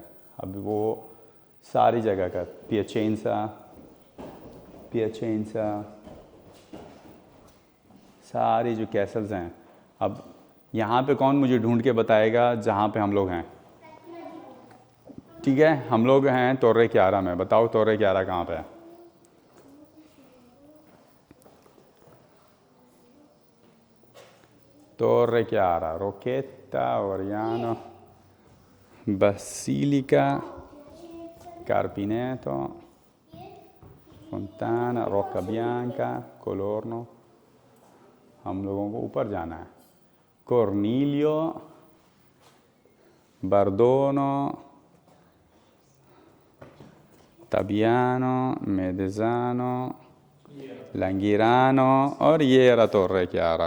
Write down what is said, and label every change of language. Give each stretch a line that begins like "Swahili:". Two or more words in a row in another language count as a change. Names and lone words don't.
Hindi: अब वो सारी जगह का पियाचेंसा सारी जो कैसल्स हैं। अब यहाँ पे कौन मुझे ढूंढ के बताएगा जहाँ पे हम लोग हैं? ठीक है, हम लोग हैं तोर्रे क्यारा में। बताओ तोर्रे क्यारा कहाँ पे है? Torre Chiara, Rocchetta, Oriano, Basilica, Carpineto, Fontana, Rocca Bianca, Colorno। हम लोगों को ऊपर जाना है। Cornilio, Bardono, Tabiano, Medesano, Langhirano और ये era Torre Chiara।